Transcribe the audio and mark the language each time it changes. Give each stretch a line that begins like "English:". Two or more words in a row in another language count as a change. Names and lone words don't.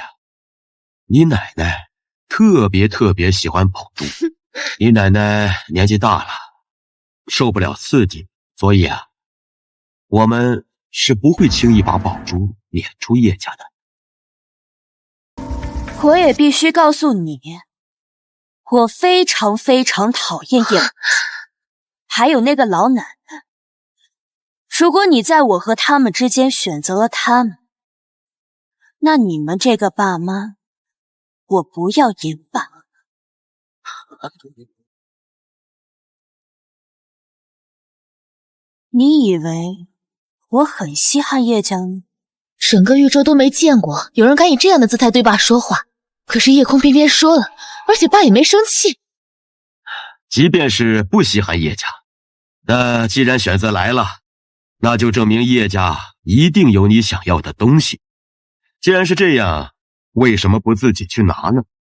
Chinese: 你奶奶特別喜歡寶珠，你奶奶年紀大了，受不了刺激，所以啊，我們是不會輕易把寶珠撵出葉家的。我也必須告訴你，我非常討厭葉寶珠，還有那個老奶奶。如果你在我和他們之間選擇了他們，那你們這個爸媽，我不要也罷。你以為我很稀罕葉家嗎？整個豫州都沒見過有人敢以這樣的姿態對爸說話，可是葉空偏偏說了，而且爸也沒生氣。即便是不稀罕葉家，那既然選擇來了，那就證明葉家一定有你想要的東西。既然是這樣，為什麼不自己去拿呢？